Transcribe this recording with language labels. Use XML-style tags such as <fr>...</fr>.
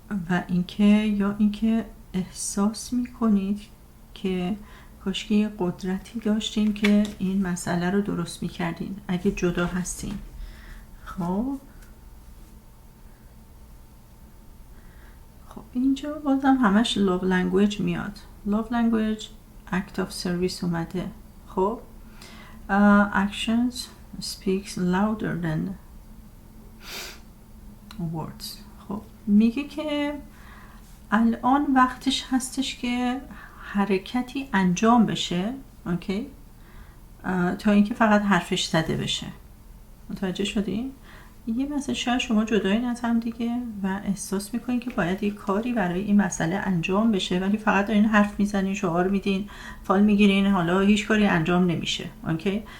<fa>و اینکه یا اینکه احساس میکنید که کاشکی یه قدرتی داشتین که این مسئله رو درست میکردین اگه جدا هستین. خب اینجا بازم همش</fa> <en>love language</en> <fa>میاد.</fa> <en>love language act of service</en> <fa>اومده. خب</fa> <en>actions speaks louder than words.</en> <fa>خب میگه که الان وقتش هستش که حرکتی انجام بشه. اوکی. تا اینکه فقط حرفش زده بشه. متوجه شدین؟ یه مثلا شاید شما جدایین از هم دیگه و احساس میکنین که باید یه کاری برای این مسئله انجام بشه، ولی فقط دارین حرف میزنین، شعار میدین، فال میگیرین، حالا هیچ کاری انجام نمیشه. اوکی.</fa>